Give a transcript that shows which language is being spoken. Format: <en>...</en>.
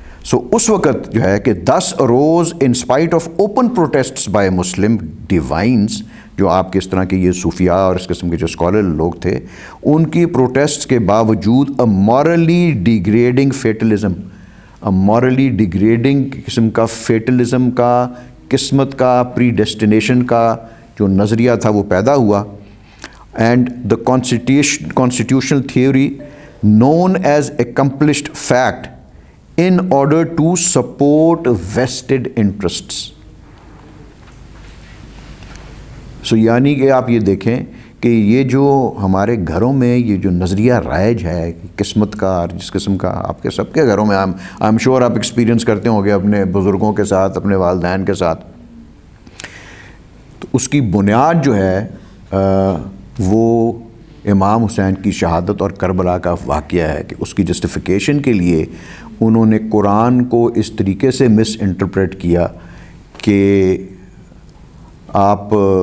<ur>سو اس وقت جو ہے کہ 10 روز</ur> <en>in spite of open پروٹیسٹس by Muslim ڈیوائنس,</en> <ur>جو آپ کے اس طرح کے یہ صوفیاء اور اس قسم کے جو اسکالر لوگ تھے, ان کی پروٹیسٹس کے باوجود</ur> <en>morally degrading fatalism,</en> <ur>مورلی ڈیگریڈنگ قسم کا فیٹلزم کا, قسمت کا, پری ڈیسٹینیشن کا جو نظریہ تھا وہ پیدا ہوا.</ur> <en>And the constitutional theory known as accomplished fact in order to support vested interests.</en> <ur>سو یعنی کہ آپ یہ دیکھیں کہ یہ جو ہمارے گھروں میں یہ جو نظریہ رائج ہے قسمت کا, اور جس قسم کا آپ کے سب کے گھروں میں</ur> <en>I am sure</en> <ur>آپ ایکسپیرینس کرتے ہوں گے اپنے بزرگوں کے ساتھ, اپنے والدین کے ساتھ, تو اس کی بنیاد جو ہے وہ امام حسین کی شہادت اور کربلا کا واقعہ ہے کہ اس کی جسٹیفیکیشن کے لیے انہوں نے قرآن کو اس طریقے سے مس انٹرپریٹ کیا کہ آپ</ur>